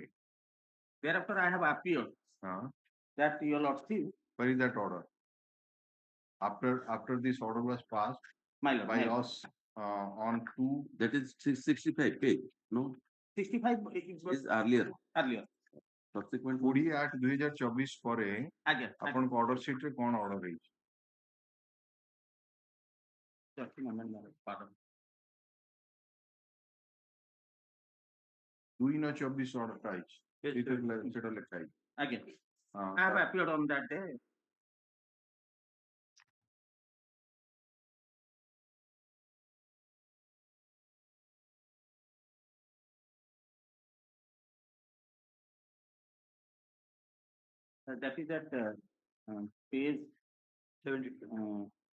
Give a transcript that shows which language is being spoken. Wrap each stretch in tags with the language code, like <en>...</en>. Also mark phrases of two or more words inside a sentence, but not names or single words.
<en>Thereafter, I have appeared that your lordship. Where is that order? After this order was passed my lord, by us on 2. That is 65 page. No, 65 is earlier. Earlier. Subsequent</en> <or>20/8/2024 ପରେ ଆଜ୍ଞା ଆପଣଙ୍କ</or> <en>order sheet</en> <or>ରେ କ'ଣ order ହେଇଛି?</or> <en>Pardon.</en> <or>2/24 order ଟା ହେଇଛି. ସେଟା ଲେଖା ହେଇଛି.</or> <en>Again, I have appeared on that day. That is at page 72.</en>